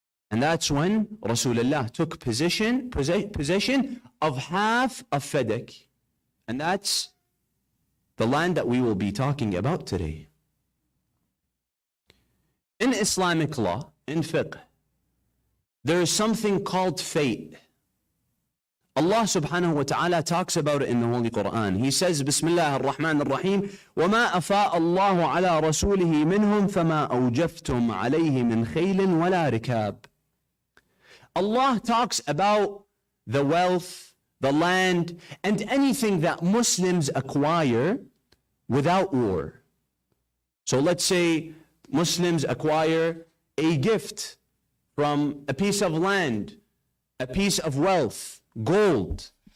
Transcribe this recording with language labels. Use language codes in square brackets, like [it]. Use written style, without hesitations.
[en] And that's when Rasulullah took possession of half of Fadak. And that's the land that we will be talking about today. In Islamic law, in fiqh, there is something called fate. Allah subhanahu wa ta'ala talks about it in the Holy Quran. He says, Bismillah ar-Rahman ar-Rahim, [ar] وَمَا أَفَاءَ اللَّهُ عَلَى رَسُولِهِ مِنْهُمْ فَمَا أَوْجَفْتُمْ عَلَيْهِ مِنْ خَيْلٍ وَلَا رِكَابٍ. [en] Allah talks about the wealth, the land, and anything that Muslims acquire without war. So let's say Muslims acquire a gift from a piece of land, a piece of wealth, gold.